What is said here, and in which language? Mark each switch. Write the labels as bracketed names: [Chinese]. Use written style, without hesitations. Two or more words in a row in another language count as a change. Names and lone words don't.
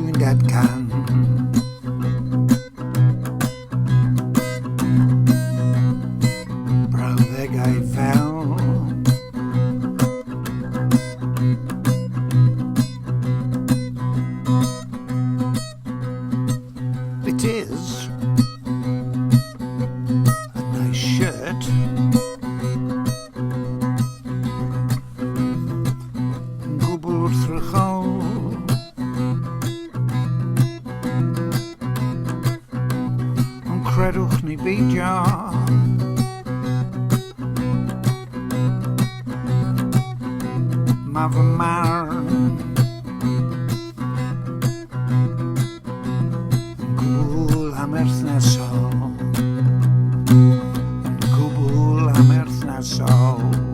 [Welsh] brawddegau can. Brawddegau fel [English] it is a nice shirt, [Welsh] gwbl wrthrychol, ond credwch ni beidio ma fy marn gwbl amherthnasol, gwbl amherthnasol.